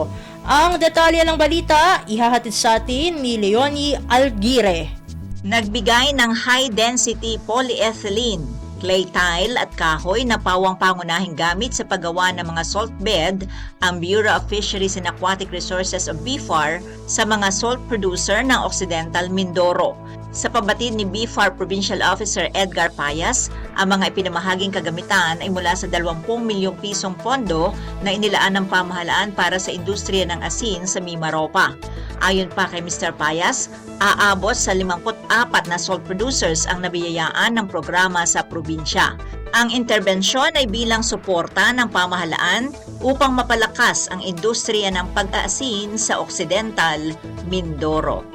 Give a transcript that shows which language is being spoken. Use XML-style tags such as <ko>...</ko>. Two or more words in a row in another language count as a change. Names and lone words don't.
<tl>Ang detalye ng balita ihahatid sa atin ni Leonie Alguire. Nagbigay ng</tl> <en>high-density polyethylene, clay tile</en> <tl>at kahoy na pawang pangunahing gamit sa paggawa ng mga</tl> <en>salt bed</en> <tl>ang Bureau of Fisheries and Aquatic Resources o BFAR sa mga</tl> <en>salt producer</en> <tl>ng Occidental Mindoro. Sa pabatid ni BFAR Provincial Officer Edgar Payas, ang mga ipinamahaging kagamitan ay mula sa 20 milyong pisong pondo na inilaan ng pamahalaan para sa industriya ng asin sa Mimaropa. Ayon pa kay Mr. Payas, aabot sa 54 na</tl> <en>salt producers</en> <tl>ang nabiyayaan ng programa sa probinsya. Ang interbensyon ay bilang suporta ng pamahalaan upang mapalakas ang industriya ng pag-aasin sa Occidental Mindoro.</tl>